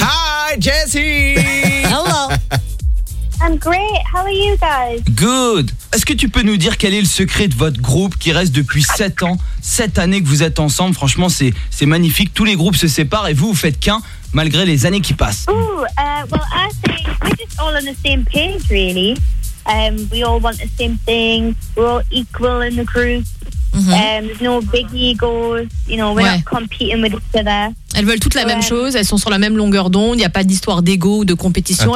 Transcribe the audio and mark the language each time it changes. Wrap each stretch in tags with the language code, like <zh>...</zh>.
<en>Hi Jesse. Hello. I'm great. How are you guys? Good.</en> <fr>Est-ce que tu peux nous dire quel est le secret de votre groupe qui reste depuis 7 ans, 7 années que vous êtes ensemble? Franchement, c'est magnifique. Tous les groupes se séparent et vous, vous faites qu'un malgré les années qui passent.</fr> <en>Ooh, well, I think we're just all on the same page, really. We all want the same thing. We're all equal in the group. Mm-hmm. There's no big egos, you know, we're not competing with each other.</en> <fr>Elles veulent toutes la même chose, elles sont sur la même longueur d'onde, il n'y a pas d'histoire d'ego ou de compétition.</fr>